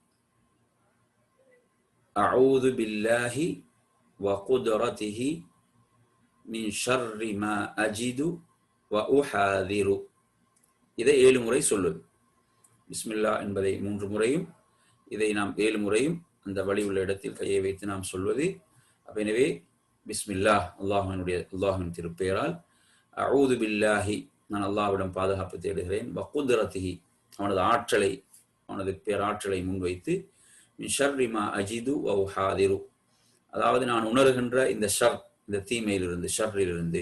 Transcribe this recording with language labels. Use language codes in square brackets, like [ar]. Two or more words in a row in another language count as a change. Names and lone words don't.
[ar] أعوذ بالله وقدرته من شر ما أجد وأحاذر. [ta] இதை 7 முறை சொல்லுது. பிஸ்மில்லா என்பதை 3 முறையும், இதை நாம் 7 முறையும் அந்த வழி உள்ள இடத்தில் கையை வைத்து நாம் சொல்வது. எனவே பிஸ்மில்லா, அல்லாஹ்வின் திருப்பெயரால், [ar] أعوذ بالله, [ta] நான் அல்லாஹ்விடம் பாதுகாப்பு தேடுகிறேன், வகுத்ரத்திஹி, அவனது ஆற்றலை, அவனது பேராற்றலை முன்வைத்து, [ar] من شر ما أجد وأحاذر, [ta] அதாவது நான் உணர்கின்ற இந்த ஷர், இந்த தீமையிலிருந்து, ஷர்ரிலிருந்து.